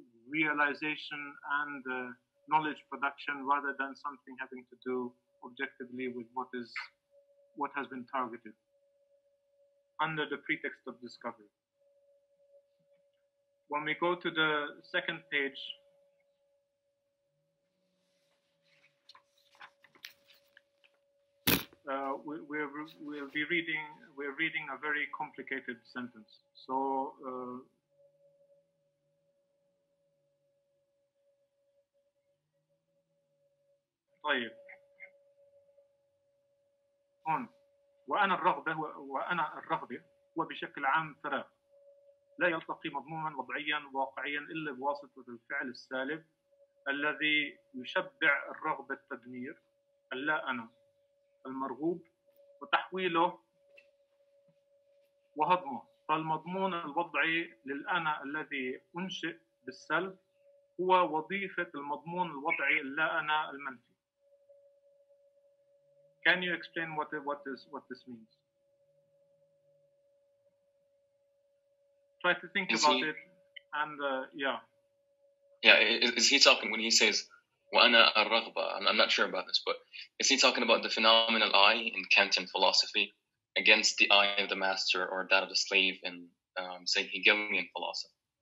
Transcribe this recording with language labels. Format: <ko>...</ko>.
<en>realization and knowledge production, rather than something having to do objectively with what has been targeted under the pretext of discovery. When we go to the second page, we're reading a very complicated sentence. So</en> <ar>طيب هون وأنا الرغبة هو بشكل عام فراغ لا يلتقي مضمونا وضعيا واقعيا إلا بواسطة الفعل السالب الذي يشبع الرغبة التدمير اللا أنا المرغوب وتحويله وهضمه. فالمضمون الوضعي للأنا الذي أنشئ بالسلب هو وظيفة المضمون الوضعي اللا أنا المنفي.</ar> <en>Can you explain what this means? Try to think about it, and yeah. Yeah, is he talking when he says</en> <ar>وأنا الرغبة?</ar> <en>I'm not sure about this, but is he talking about the phenomenal I in Kantian philosophy against the I of the master or that of the slave in, say, Hegelian philosophy?</en>